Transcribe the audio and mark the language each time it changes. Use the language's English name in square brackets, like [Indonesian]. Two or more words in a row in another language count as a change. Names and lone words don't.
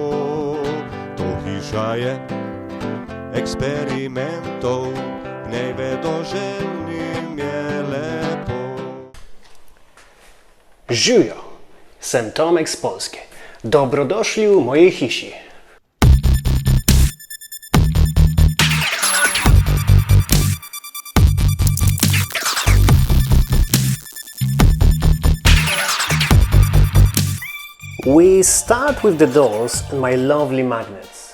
[Slovenian] To hiša je eksperimentov, v njej vedoželjnim je lepo. Živijo, sem Tomasz Ruszkowski. Dobrodošli v mojej hiši. [English] We start with the doors and my lovely magnets.